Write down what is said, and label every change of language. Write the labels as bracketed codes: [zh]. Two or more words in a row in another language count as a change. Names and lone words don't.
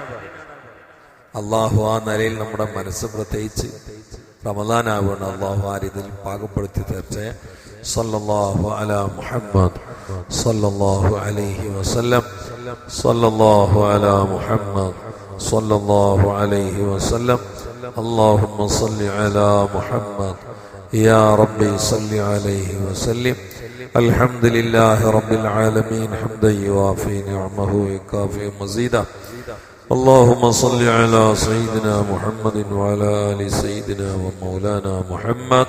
[ml] അള്ളാഹു ആ നിലയിൽ നമ്മുടെ മനസ്സ്, പ്രത്യേകിച്ച് റമദാൻ ആവുകയാണ്, അള്ളാഹു ആ രീതിയിൽ പാകപ്പെടുത്തി തീർച്ചേ. [ar] صلى الله على محمد صلى الله عليه وسلم. صلى الله على محمد صلى الله عليه وسلم. اللهم صل على محمد يا ربي صل عليه وسلم. الحمد لله رب العالمين حمدا يوافي نعمه ويكافئ مزيدا. اللهم صل على سيدنا محمد وعلى آل سيدنا ومولانا محمد.